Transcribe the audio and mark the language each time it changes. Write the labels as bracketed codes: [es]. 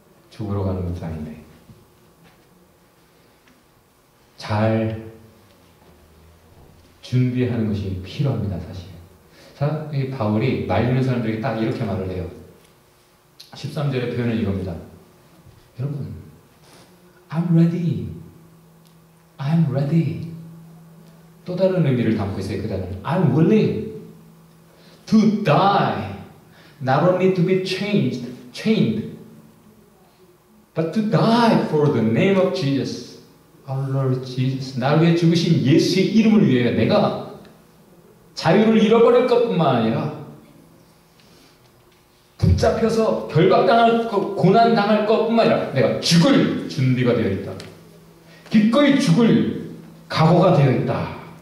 [ko] 죽으러 가는 것도 아닌데. 잘 준비하는 것이 필요합니다, 사실. 자, 이 바울이 말리는 사람들에게 딱 이렇게 말을 해요. 13절의 표현은 이겁니다. [en] 여러분, I'm ready. I'm ready. [ko] 또 다른 의미를 담고 있어요, 그 단어는. [en] I'm willing to die. Not only to be chained, but to die for the name of Jesus. Our Lord Jesus. [ko] 나를 위해 죽으신 예수의 이름을 위해 내가 자유를 잃어버릴 것뿐만 아니라 붙잡혀서 결박당할 것, 고난당할 것뿐만 아니라 내가 죽을 준비가 되어 있다. 기꺼이 죽을 각오가 되어 있다.